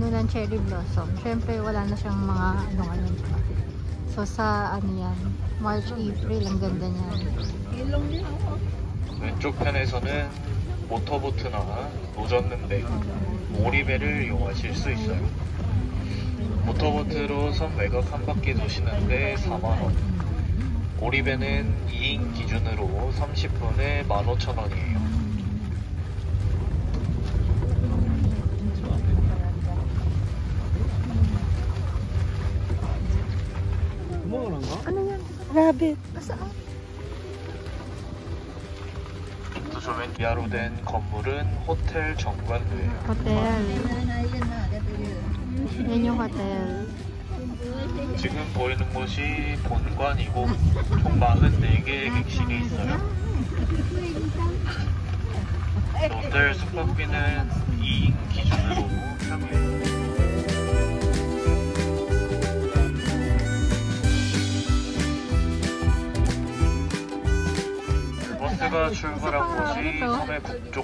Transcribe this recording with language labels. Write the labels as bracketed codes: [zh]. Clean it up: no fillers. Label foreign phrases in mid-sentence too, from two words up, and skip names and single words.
[en] cherry blossom. [tl] Syempre, wala na siyang mga ano ngayon pa. So, sa ano yan, March, April, ang ganda niyan. [ko] 왼쪽 편에서는 모터보트나 노젓는데 오리배를 이용하실 수 있어요. 모터보트로 섬 외곽 한 바퀴 도시는데 4만원, 오리배는 2인 기준으로 30분에 15,000원이에요. [tl] Ano yan? Rabbit. [ko] 저 왼 이하로 된 건물은 호텔 정관루예요. [tl] Hotel. Yan yung hotel. [ko] 지금 보이는 곳이 본관이고 총 44개의 객실이 있어요. 호텔 숙박비는 2인 기준으로 평일 버스가 출발한 곳이 섬의 북쪽